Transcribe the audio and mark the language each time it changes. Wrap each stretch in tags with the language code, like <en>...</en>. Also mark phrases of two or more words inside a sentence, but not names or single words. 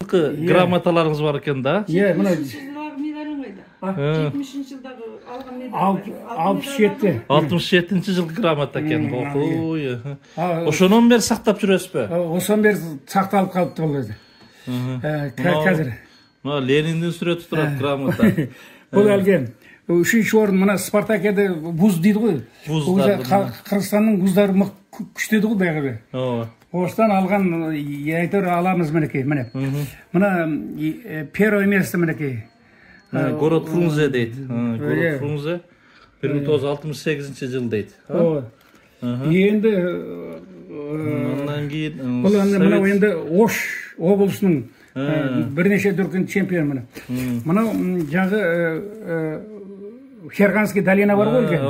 <ky>жылдыкы грамоталарыңыз бар экен да? Мына</ky> <kk>медалим қайда? 70 жылдағы алған медаль. 67 жылғы грамота екен.</kk> <ky>Ошонон бери сактап жүрөсүзбү? Ошон бери сакталып калыптыр бул өзү.</ky> <kk>Қазір.</kk> <ky>Лениндин сүрөтү турат грамота.</ky> <kk>Бул алген. 3-ші орын мына Спартакиада вуз дейді ғой. Қырғызстанның вуздары күштеді ғой бәғібі. Осыдан алған әйтеуір аламыз мінекей. Мына</kk> <ru>первое место</ru> <kk>мінекей.</kk> <ru>Город Фрунзе</ru> <kk>дейді.</kk> <ru>Город Фрунзе</ru> <kk>1968 жыл дейді. Енді бұл енді Ош облысының бірнеше дүркін чемпион мына. Мынау жағы</kk> <ru>Ферганский долина</ru> <kk>бар ғой екен.</kk>